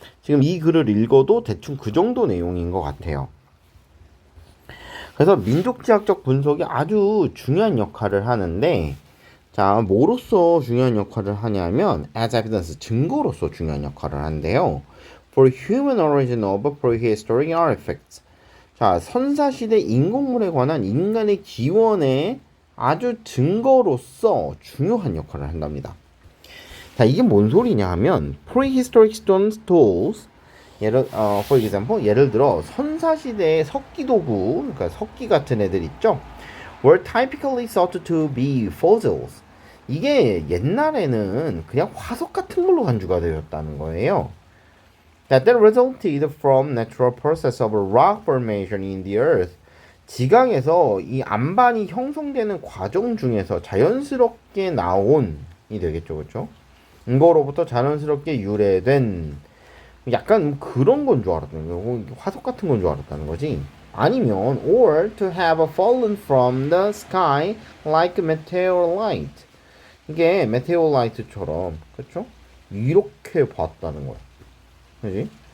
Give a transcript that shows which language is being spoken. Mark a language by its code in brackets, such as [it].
[ko] 지금 이 글을 읽어도 대충 그 정도 내용인 것 같아요. 그래서 민족지학적 분석이 아주 중요한 역할을 하는데 자, 뭐로서 중요한 역할을 하냐면 [en] as evidence, [ko] 증거로서 중요한 역할을 하는데요. [en] For human origin of prehistoric artifacts. [ko] 자, 선사시대 인공물에 관한 인간의 기원의 아주 증거로서 중요한 역할을 한답니다. 자, 이게 뭔 소리냐 하면 [en] prehistoric stone tools for example, [ko] 예를 들어 선사시대의 석기 도구, 그러니까 석기 같은 애들 있죠? [en] were typically thought to be fossils. [ko] 이게 옛날에는 그냥 화석 같은 걸로 간주가 되었다는 거예요. [en] That resulted from natural process of rock formation in the earth. [ko] 지강에서 이 안반이 형성되는 과정 중에서 자연스럽게 나온이 되겠죠, 그렇죠? 이거로부터 자연스럽게 유래된 약간 그런 건 줄 알았다는 거고 화석 같은 건 줄 알았다는 거지. 아니면 [en] or to have fallen from the sky like meteorite. [ko] 이게 meteorite처럼 그렇죠? 이렇게 봤다는 거야. 그지?